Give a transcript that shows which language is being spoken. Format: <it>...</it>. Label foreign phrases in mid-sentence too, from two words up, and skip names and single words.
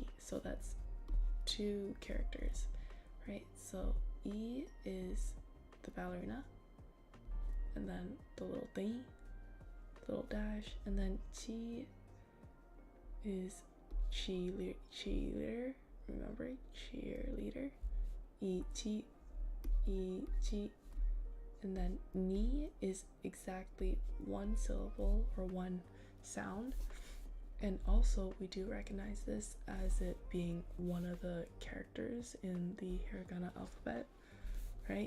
<en>So that's 2 characters, right? So E is the ballerina, and then the little thingy, the little dash, and then chi is cheerleader. Remember, cheerleader. E-T, E-T. And then ni is exactly one syllable or one sound. And also we do recognize this as it being one of the characters in the Hiragana alphabet, right?</en>